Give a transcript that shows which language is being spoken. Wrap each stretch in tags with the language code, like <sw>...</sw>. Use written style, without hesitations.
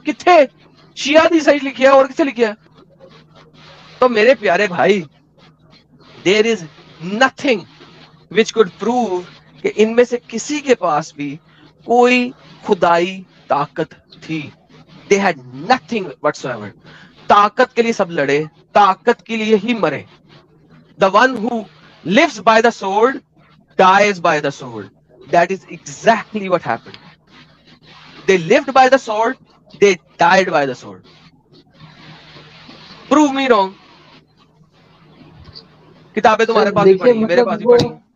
<ur>کتنے شیعہ دی صحیح لکھی ہے اور کسے لکھی ہے؟ تو میرے پیارے بھائی,</ur> <en>there is nothing which could prove</en> <ur>کہ ان میں سے کسی کے پاس بھی کوئی خدائی طاقت تھی.</ur> <en>They had nothing whatsoever.</en> <ur>طاقت کے لیے سب لڑے, طاقت کے لیے ہی مرے.</ur> <en>The one who lives by the sword dies by the sword. That is exactly what happened. They lived by the sword, they died by the sword. Prove me wrong.</en> <ur>کتابیں تمہارے پاس بھی پڑھی, میرے پاس بھی پڑھی.</ur>